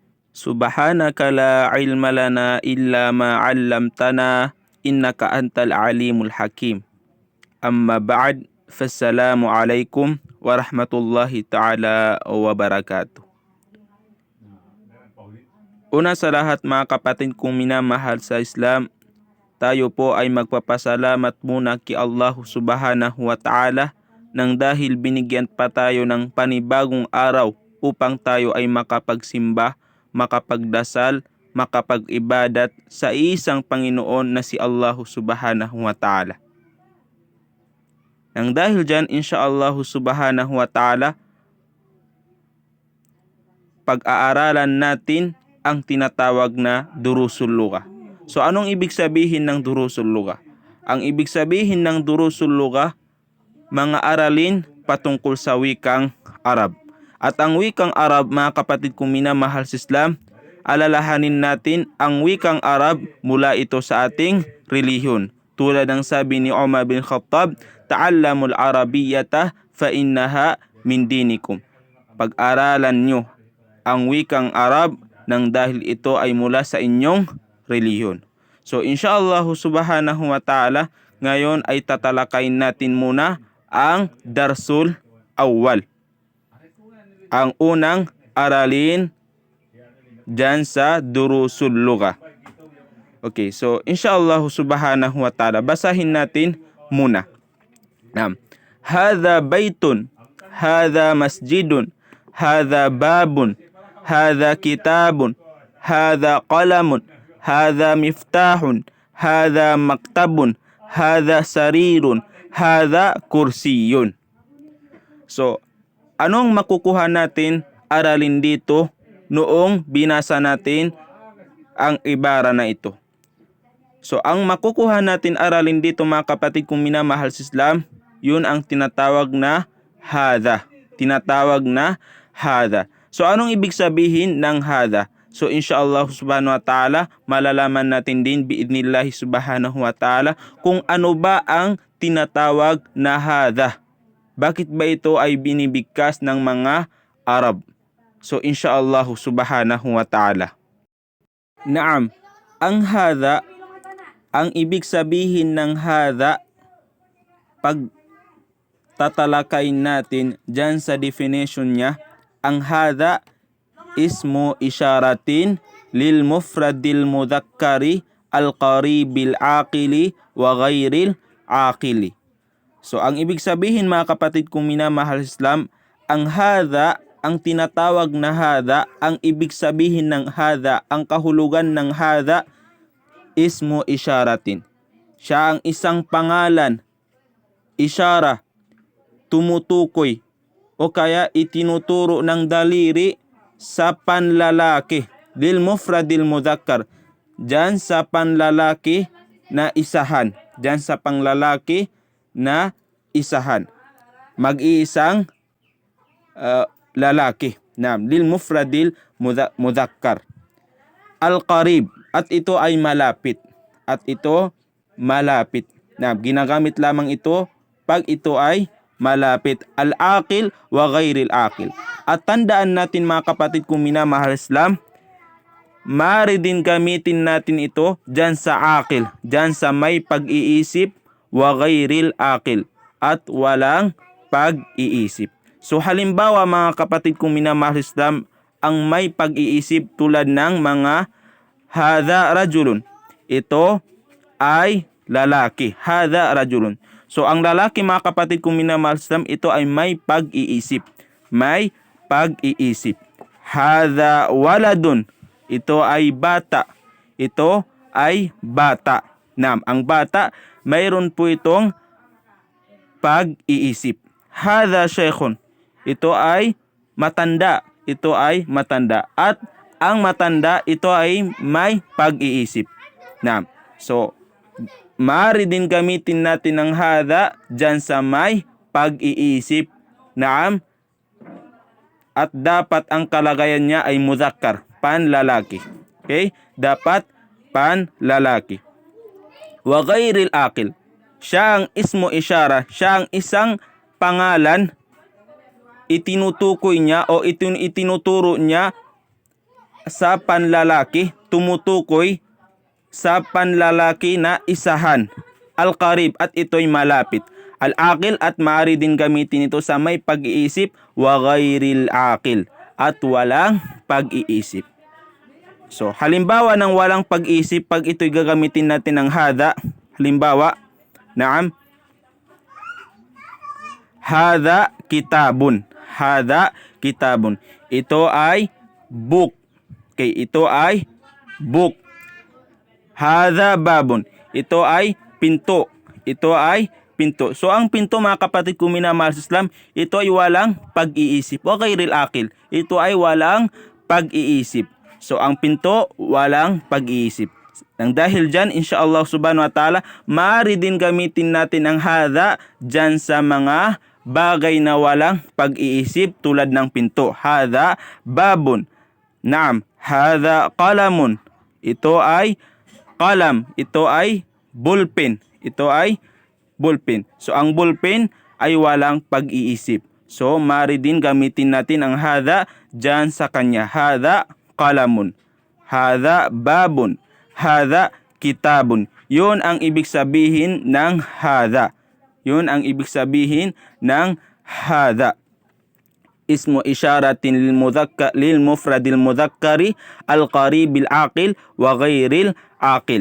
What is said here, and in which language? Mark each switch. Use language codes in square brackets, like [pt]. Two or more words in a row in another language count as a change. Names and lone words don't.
[ar] سبحانك لا علم لنا إلا ما علمتنا إنك أنت العليم الحكيم. أما بعد، فالسلام عليكم ورحمة الله تعالى وبركاته. [tl] Una sa lahat mga kapatid kong minamahal sa Islam, tayo po ay magpapasalamat muna kay Allah [ar] سبحانه وتعالى [tl] nang dahil binigyan pa tayo ng panibagong araw upang tayo ay makapagsimba, makapagdasal, makapag-ibadat sa isang Panginoon na si Allah [ar] سبحانه وتعالى. [tl] Nang dahil dyan, [ar] إن شاء الله سبحانه وتعالى, [tl] pag-aaralan natin ang tinatawag na [ar] دروس اللغة. [tl] So anong ibig sabihin ng [ar] دروس اللغة? [tl] Ang ibig sabihin ng [ar] دروس اللغة, [tl] mga aralin patungkol sa wikang Arab. At ang wikang Arab, mga kapatid kong minamahal sa Islam, alalahanin natin ang wikang Arab mula ito sa ating relihiyon. Tulad ng sabi ni Umar bin Khattab, [ar] تعلموا العربية فإنها من دينكم. [tl] Pag-aralan nyo ang wikang Arab nang dahil ito ay mula sa inyong relihiyon. [ar] So إن شاء الله سبحانه وتعالى, [tl] ngayon ay tatalakayin natin muna ang [ar] الدرس الأول. [tl] Ang unang aralin dyan sa [ar] دروس اللغة. Okay, so إن شاء الله سبحانه وتعالى, [tl] basahin natin muna. [ar] هذا بيت، هذا مسجد، هذا باب، هذا كتاب، هذا قلم، هذا مفتاح، هذا مكتب، هذا سرير، هذا كرسي. [tl] So, anong makukuha natin aralin dito noong binasa natin ang ibara na ito? So, ang makukuha natin aralin dito mga kapatid kong minamahal sa Islam, yun ang tinatawag na hadha. Tinatawag na hadha. So, anong ibig sabihin ng hadha? [ar] So, إن شاء الله سبحانه وتعالى, [tl] malalaman natin din [ar] بإذن الله سبحانه وتعالى [tl] kung ano ba ang tinatawag na hadha. Bakit ba ito ay binibigkas ng mga Arab? [ar] So, إن شاء الله سبحانه وتعالى. نعم, [tl] ang hadha, ang ibig sabihin ng hadha, pag tatalakayin natin dyan sa definition niya, ang hadha [ar] اسم إشارة للمفرد المذكر القريب العاقل وغير العاقل. [tl] So, ang ibig sabihin mga kapatid kong minamahal Islam, ang hadha, ang tinatawag na hadha, ang ibig sabihin ng hadha, ang kahulugan ng hadha, [ar] اسم إشارة. [tl] Siya ang isang pangalan, isyara, tumutukoy, o kaya itinuturo ng daliri sa panlalaki, [ar] للمفرد المذكر, [tl] dyan sa panlalaki na isahan, dyan sa panglalaki na isahan, mag-iisang lalaki, [ar] للمفرد المذكر، القريب, [tl] at ito ay malapit, at ito malapit, ginagamit lamang ito pag ito ay malapit, [ar] العاقل وغير العاقل. [tl] At tandaan natin mga kapatid kung minamahal Islam, maaari din gamitin natin ito dyan sa aqil, dyan sa may pag-iisip, [ar] وغير العاقل, [tl] at walang pag-iisip. So halimbawa mga kapatid kung minamahal Islam, ang may pag-iisip tulad ng mga [ar] هذا رجل, [tl] ito ay lalaki, [ar] هذا رجل. [tl] So, ang lalaki mga kapatid kong minamahal Islam, ito ay may pag-iisip. May pag-iisip. [ar] هذا ولد, [tl] ito ay bata. Ito ay bata. Ang bata, mayroon po itong pag-iisip. [ar] هذا شيخ, [tl] ito ay matanda. Ito ay matanda. At ang matanda, ito ay may pag-iisip. So, maaari din gamitin natin ang hadha dyan sa may pag-iisip. At dapat ang kalagayan niya ay mudhakkar, panlalaki. Okay? Dapat panlalaki. [ar] وغير العاقل, [tl] siya ang [ar] اسم إشارة, [tl] siya ang isang pangalan, itinutukoy niya o itinuturo niya sa panlalaki, tumutukoy sa panlalaki na isahan. Al-qarib, at ito'y malapit. Al-aqil, at maaari din gamitin ito sa may pag-iisip. [ar] وغير العاقل, [tl] at walang pag-iisip. So, halimbawa ng walang pag-iisip, pag ito'y gagamitin natin ng hada. Halimbawa, [ar] نعم، هذا كتاب. هذا كتاب. [tl] Ito ay book. Okay, ito ay book. [ar] هذا باب. [tl] Ito ay pinto. Ito ay pinto. So, ang pinto, mga kapatid kong minamahal sa Islam, ito ay walang pag-iisip. O [ar] غير العاقل, [tl] ito ay walang pag-iisip. So, ang pinto, walang pag-iisip. Nang dahil dyan, [ar] إن شاء الله سبحانه وتعالى, [tl] maaari din gamitin natin ang hada dyan sa mga bagay na walang pag-iisip tulad ng pinto. [ar] هذا باب. نعم، هذا قلم. [tl] Ito ay qalam. Ito ay ballpen. Ito ay ballpen. So, ang ballpen ay walang pag-iisip. So, maaari din gamitin natin ang hada dyan sa kanya. [ar] هذا قلم. هذا باب. هذا كتاب. [tl] Yun ang ibig sabihin ng hada. Yun ang ibig sabihin ng hada. [ar] اسم إشارة للمفرد المذكر القريب العاقل وغير العاقل.